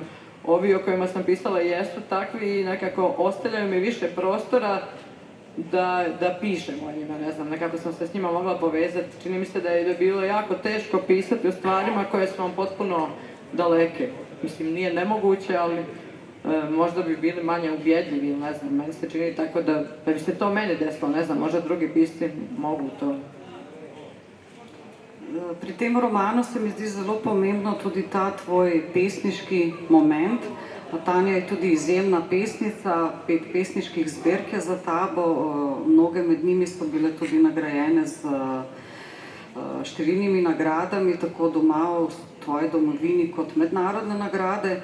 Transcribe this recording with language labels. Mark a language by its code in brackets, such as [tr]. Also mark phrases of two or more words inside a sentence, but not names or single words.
[sr] Ovi o kojima sam pisala jesu takvi i nekako ostavljaju mi više prostora da pišem o njima, ne znam, nekako sam se s njima mogla povezati. Čini mi se da je bilo jako teško pisati o stvarima koje su vam potpuno daleke. Mislim, nije nemoguće, ali možda bi bili manje ubjedljivi, ne znam, meni se čini tako da bi se to meni desilo, ne znam, možda drugi pisci mogu to. [sl] Pri tem romanu se mi zdi zelo pomembno tudi ta tvoj pesniški moment. Tanja je tudi izjemna pesnica, 5 pesniških zbirk je za tabo, mnoge med njimi so bile tudi nagrajene z številnimi nagradami, tako doma v tvoji domovini kot mednarodne nagrade.